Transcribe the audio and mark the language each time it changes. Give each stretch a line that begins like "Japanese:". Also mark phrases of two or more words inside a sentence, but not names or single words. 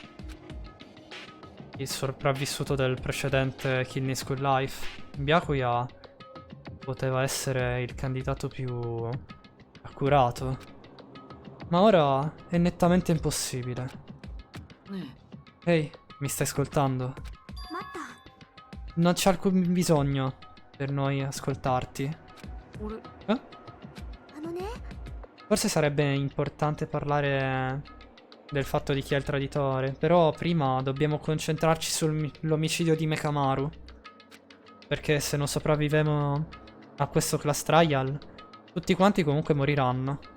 Italian: Il sopravvissuto del precedente Killing School Life, Byakuya, poteva essere il candidato più accurato. Ma ora è nettamente impossibile.
Japanese: ね
Italian: Ehi, mi stai ascoltando?
Japanese: 待った
Italian: Non c'è alcun bisogno per noi ascoltarti.
Japanese: え。俺、 Eh? あのね
Italian: Forse sarebbe importante parlare del fatto di chi è il traditore, però prima dobbiamo concentrarci sull'omicidio di Mekamaru. Perché se non sopravviviamo a questo
English: class trial,
Italian: tutti quanti comunque moriranno.